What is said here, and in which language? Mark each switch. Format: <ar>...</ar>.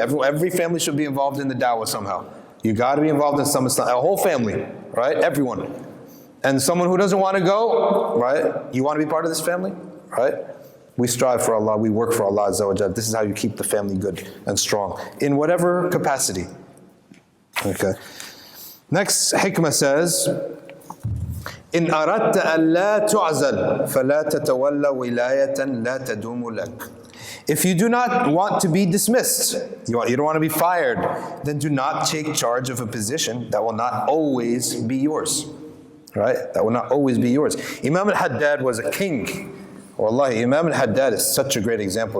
<en>Every family should be involved in the da'wah somehow. You got to be involved in some Islam, a whole family, right? Everyone. And someone who doesn't want to go, right? You want to be part of this family, right? We strive for Allah, we work for Allah Azza wa Jal. This is how you keep the family good and strong, in whatever capacity. Okay. Next, Hikmah says,</en> <ar>إن أردت أن لا تعزل فلا تتولى ولاية لا تدوم لك.</ar> <en>If you do not want to be dismissed, you don't want to be fired, then do not take charge of a position that will not always be yours. Right? That will not always be yours. Imam al-Haddad was a king. Wallahi, Imam al-Haddad is such a great example.</en>